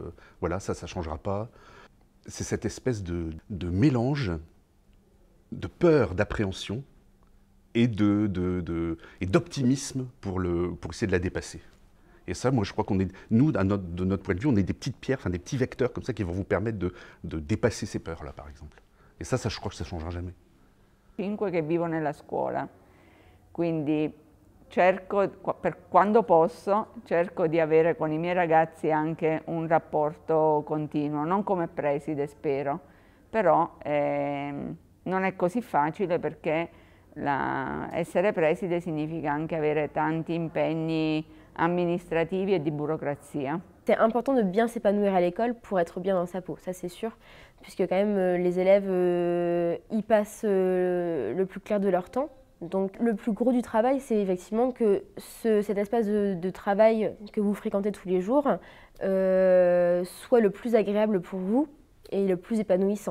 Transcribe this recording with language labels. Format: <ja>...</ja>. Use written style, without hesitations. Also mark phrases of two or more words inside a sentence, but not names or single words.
<fr>voilà, ça ne changera pas. C'est cette espèce de mélange de peur, d'appréhension et d'optimisme pour essayer de la dépasser. Et ça, moi, je crois qu'on est, nous, de notre point de vue, on est des petites pierres, enfin des petits vecteurs comme ça qui vont vous permettre de dépasser ces peurs-là, par exemple. Et ça, je crois que ça ne changera jamais.</fr> <it>5 che vivo nella scuola. Quindi cerco, per quando posso, cerco di avere con i miei ragazzi anche un rapporto continuo, non come preside spero, però non è così facile perché essere preside significa anche avere tanti impegni amministrativi et de burocrazia.</it> <fr>C'est important de bien s'épanouir à l'école pour être bien dans sa peau, ça c'est sûr, puisque quand même les élèves y passent le plus clair de leur temps. Donc le plus gros du travail, c'est effectivement que cet espace de travail que vous fréquentez tous les jours soit le plus agréable pour vous et le plus épanouissant.</fr>